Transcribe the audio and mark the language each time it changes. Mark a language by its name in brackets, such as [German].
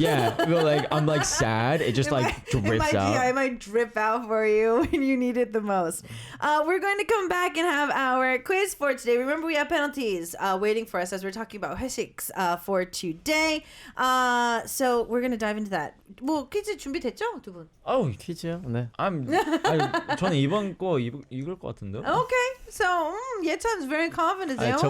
[English] Yeah, like I'm like sad. It just drips out. Yeah, it might drip out for you when you need it the most. We're going to come back and have our quiz for today. Remember, we have penalties waiting for us as we're talking about 회식s for today. So we're going to dive into that. [Korean] 뭐 퀴즈 준비됐죠, 두 분? 퀴즈요? 네. 저는 이번 거 이길 것 같은데. [English] Okay, so 예찬's very confident.